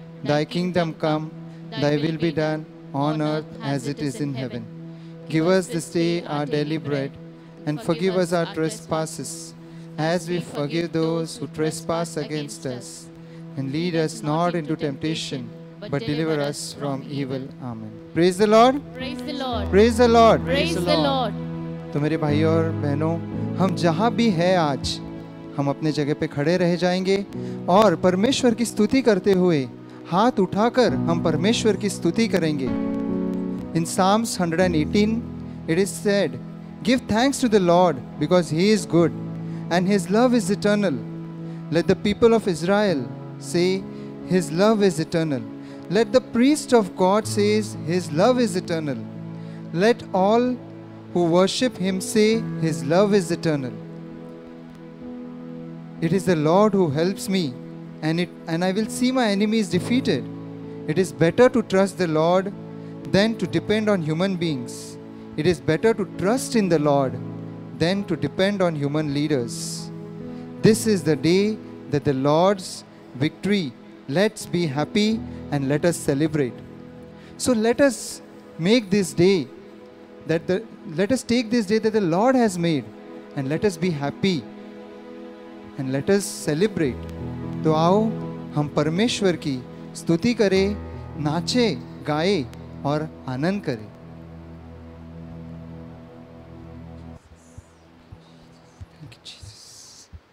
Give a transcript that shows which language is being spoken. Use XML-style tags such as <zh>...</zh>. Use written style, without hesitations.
<en>Thy kingdom come, thy will be done on earth as it is in heaven. Give us this day our daily bread, and forgive us our trespasses, as we forgive those who trespass against us. And lead us not into temptation, but deliver us from evil. Amen. Praise the Lord. Praise the Lord. Praise the Lord. Praise the Lord.</en> <hi>तो मेरे भाइयों और बहनों, हम जहाँ भी हैं आज, हम अपने जगह पे खड़े रह जाएंगे और परमेश्वर की स्तुति करते हुए हाथ उठाकर हम परमेश्वर की स्तुति करेंगे।</hi> <en>In Psalms 118, it is said, "Give thanks to the Lord because He is good, and His love is eternal." Let the people of Israel say, "His love is eternal." Let the priest of God says, "His love is eternal." Let all who worship Him say, "His love is eternal." It is the Lord who helps me, and I will see my enemies defeated. It is better to trust the Lord than to depend on human beings. It is better to trust in the Lord than to depend on human leaders. This is the day that the Lord's victory. Let's be happy and let us celebrate. So let us make this day let us take this day that the Lord has made, and let us be happy and let us celebrate.</en> <hi>तो आओ हम परमेश्वर की स्तुति करें, नाचे, गाए और आनंद करें।</hi> <en>Thank you, Jesus.</en>